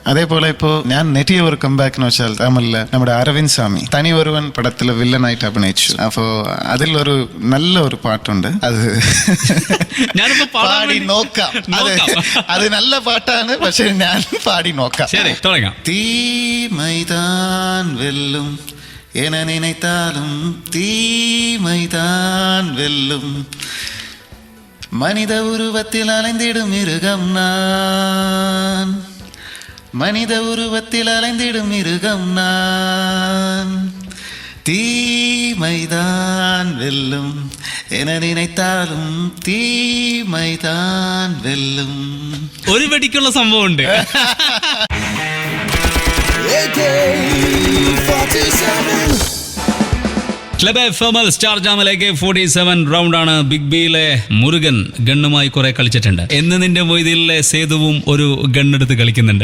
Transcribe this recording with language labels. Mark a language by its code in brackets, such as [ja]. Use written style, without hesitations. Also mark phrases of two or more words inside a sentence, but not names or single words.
[ml] അതേപോലെ ഇപ്പോ ഞാൻ നെറ്റിയ ഒരു കംബാക്ക് എന്ന് വെച്ചാൽ തമിഴില് നമ്മുടെ അരവിന്ദ് സ്വാമി തനി ഒരുവൻ പടത്തില് വില്ലനായിട്ട് അഭിനയിച്ചു. അപ്പോ അതിലൊരു നല്ല ഒരു പാട്ടുണ്ട്, അത് ഞാനിപ്പോ പാടി നോക്കാം. അത് നല്ല പാട്ടാണ്, പക്ഷെ ഞാൻ പാടി നോക്കാം. ശരി, തുടങ്ങാം. [ta] തീമൈதான் வெல்லும் என நினைத்தாலும் தீமைதான் வெல்லும் மனித உருவத்தில் அலைந்திடும் மிருகம் நான், மனித உருவத்தில் அலைந்திடும் மிருகம் நான், தீமைதான் வெல்லும் என நினைத்தாலும் தீமைதான் வெல்லும். [ml] ഒരു വെടിക്കുള്ള സംഭവം ഉണ്ട്. ക്ലബ് എഫ്എംഎൽ സ്റ്റാർ ജാമൽ AK-47 റൗണ്ടാണ്. ബിഗ് ബിയിലെ മുരുകൻ ഗണ്ണുമായി കുറെ കളിച്ചിട്ടുണ്ട്. എന്ന് നിന്റെ മൊയ്തീനിലെ സേതുവും ഒരു ഗണ്ണെടുത്ത് കളിക്കുന്നുണ്ട്,